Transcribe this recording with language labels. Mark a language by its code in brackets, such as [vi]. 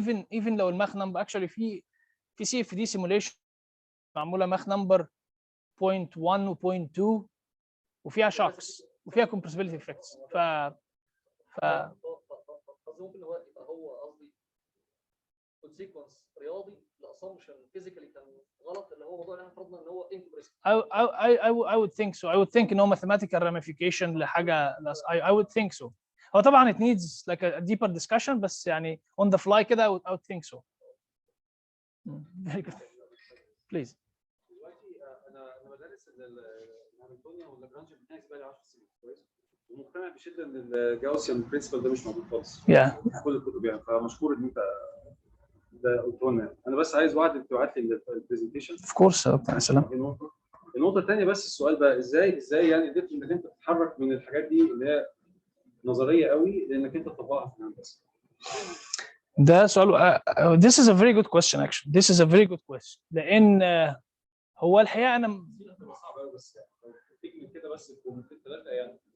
[ar] even لو الماخ نمبر actually في سي اف دي سيموليشن معموله ماخ نمبر 0.1 و 0.2 وفيها شوكس وفيها [en] compressibility effects. [ar] قصدي ممكن هو يبقى قصدي كونسيكونس رياضي لاسامبشن فيزيكالي كان غلط، اللي هو موضوع ان احنا فرضنا ان هو انكمبريسبل. [en] I would think so. I would think [ar] ان هو [en] mathematical ramification لحاجه. I would think so. هو طبعا it needs like a deeper discussion [ar] بس يعني [en] on the fly كده I would think so. Very good. Please. [ar] دلوقتي انا بدرس الهاملتونيان واللاجرانج بتاعي بقالي 10 سنين كويس، ومقتنع بشده ان الجاوسيان برنسبل ده مش موجود خالص. [en] Yeah. [ar] كل الكتب يعني، فمشكور ان انت ده قلته لنا. انا بس عايز واحد تبعت لي البرزنتيشن. [en] Of course. [ar] يا سلام. النقطه الثانيه بس السؤال بقى ازاي يعني قدرت انك انت تتحرك من الحاجات دي اللي هي نظريه قوي لانك انت تطبقها في الهندسه؟ ده سؤال. [en] This is a very good question actually. This is a very good question. [ar] لأن هو الحقيقة أنا صعب قوي بس يعني تيجي كده بس كومنتين ثلاثه يعني.